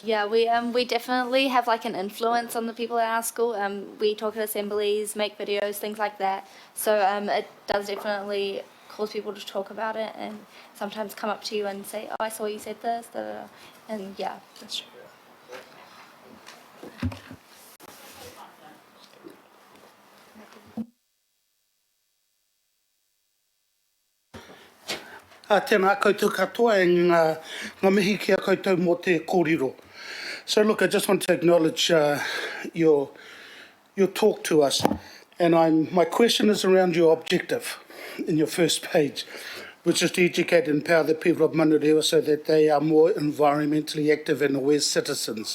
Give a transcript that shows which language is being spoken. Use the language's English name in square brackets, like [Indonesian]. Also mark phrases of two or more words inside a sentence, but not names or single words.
[English] Yeah, we definitely have like an influence on the people at our school. We talk at assemblies, make videos, things like that. So it does definitely cause people to talk about it and sometimes come up to you and say, oh, I saw you said this, da, da, da. And yeah, that's true. [Māori] Tēnā koutou katoa e ngā mihi kia koutou mō te kōrero. [English] So look, I just want to acknowledge your talk to us. And my question is around your objective in your first page, which is to educate and empower the people of Manurewa so that they are more environmentally active and aware citizens.